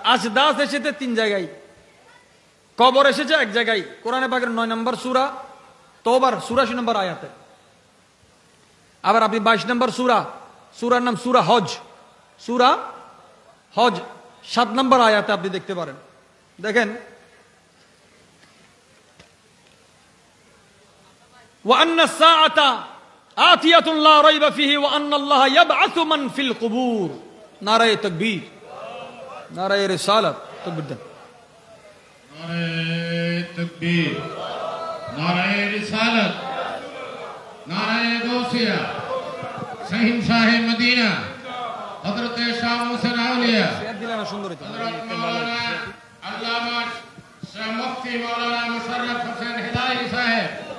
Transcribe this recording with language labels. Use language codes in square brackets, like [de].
[bn] আজদাস এসেছে 3 জায়গায়। কবর এসেছে 1 জায়গায়। কোরআনে পাকের 9 নম্বর সূরা তওবার 84 নম্বর আয়াতে। আবার আপনি 22 নম্বর সূরা, সূরার নাম সূরা হজ। সূরা হজ 7 নম্বর আয়াতে আপনি দেখতে পারেন। দেখেন, [ar] وأن الساعة آتية لا ريب فيه وأن الله يبعث من في القبور. [ur] نعرہ تکبیر، نعرہ رسالت، تکبیر دن، نعرہ تکبیر، نعرہ رسالت، نعرہ غوثیہ، شہنشاہ مدینہ حضرت شاہ محسن اولیاء، حضرت مولانا علامہ شاہ مفتی مولانا مشرف حسین ہدایت صاحب،